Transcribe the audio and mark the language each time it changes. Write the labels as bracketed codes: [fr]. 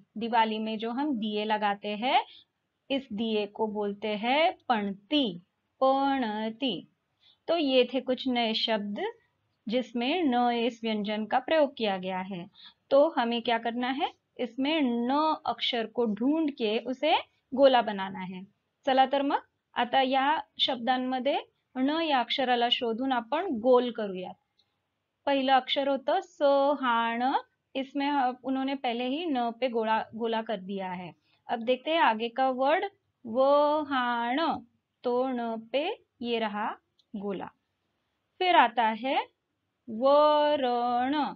[hi] दिवाली में जो हम दिए लगाते हैं इस दिए को बोलते हैं पणती. पणती. तो ये थे कुछ नए शब्द जिसमें न इस व्यंजन का प्रयोग किया गया है. तो हमें क्या करना है, इसमें न अक्षर को ढूंढ के उसे गोला बनाना है. [mr] चला तर मग आता या शब्दांमध्ये न या अक्षराला शोधून आपण गोल करूयात. पहिलं अक्षर होतं सहाण. [hi] इसमें उन्होंने पहले ही न पे गोला कर दिया है. अब देखते हैं आगे का वर्ड वहाण. तो न पे ये रहा गोला. फिर आता है वरण.